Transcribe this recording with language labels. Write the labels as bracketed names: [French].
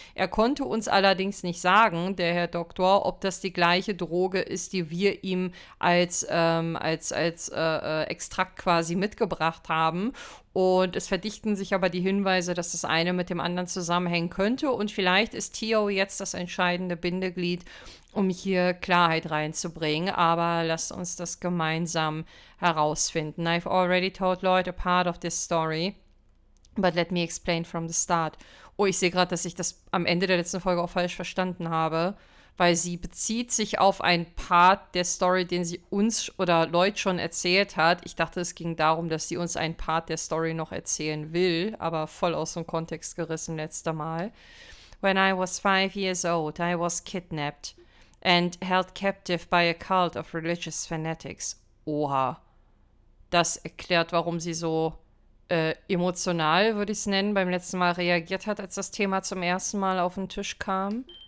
[German] Er konnte uns allerdings nicht sagen, der Herr Doktor, ob das die gleiche Droge ist, die wir ihm als Extrakt quasi mitgebracht haben. Und es verdichten sich aber die Hinweise, dass das eine mit dem anderen zusammenhängen könnte. Und vielleicht ist Theo jetzt das entscheidende Bindeglied, um hier Klarheit reinzubringen. Aber lasst uns das gemeinsam herausfinden. [English] I've already told Lloyd a part of this story, but let me explain from the start. [German] Oh, ich sehe gerade, dass ich das am Ende der letzten Folge auch falsch verstanden habe, weil sie bezieht sich auf einen Part der Story, den sie uns oder Lloyd schon erzählt hat. Ich dachte, es ging darum, dass sie uns einen Part der Story noch erzählen will, aber voll aus dem Kontext gerissen letzter Mal. [English] When I was 5 years old, I was kidnapped and held captive by a cult of religious fanatics. [German] Oha. Das erklärt, warum sie so emotional, würde ich es nennen, beim letzten Mal reagiert hat, als das Thema zum ersten Mal auf den Tisch kam.